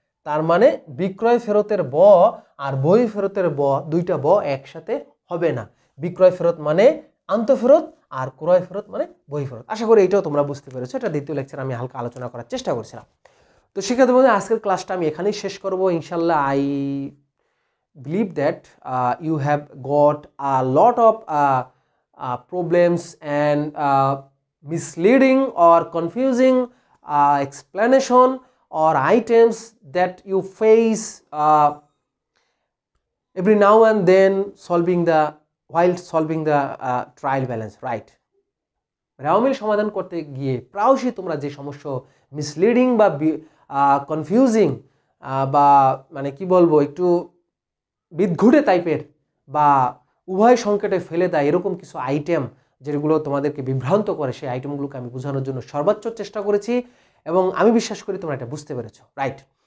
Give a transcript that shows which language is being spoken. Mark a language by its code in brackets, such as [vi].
[bn] তার মানে বিক্রয় ফেরতের ব আর বহি ফেরতের ব, দুইটা ব একসাথে হবে না। বিক্রয় ফেরত মানে আন্তঃফেরত, আর ক্রয় ফেরত মানে বই ফেরত। আশা করি এটাও তোমরা বুঝতে পেরেছো। এটা দ্বিতীয় লেকচার আমি হালকা আলোচনা করার চেষ্টা করছিলাম। তো শিক্ষার্থী বন্ধু, আজকের ক্লাসটা আমি এখানেই শেষ করব ইনশাল্লাহ। [en] I believe that you have got a lot of problems and misleading or confusing explanation or items that you face every now and then while solving the trial balance, right? [bn] রাওমিল সমাধান করতে গিয়ে প্রায়শই তোমরা যে সমস্যা মিসলিডিং বা confusing বা মানে কি বলবো একটু বিদঘুটে টাইপের বা উভয় সংকটে ফেলে দেয় এরকম কিছু আইটেম যেগুলো তোমাদেরকে বিভ্রান্ত করে, সেই আইটেমগুলোকে আমি বোঝানোর জন্য সর্বোচ্চ চেষ্টা করেছি এবং আমি বিশ্বাস করি তোমরা এটা বুঝতে পেরেছো, রাইট?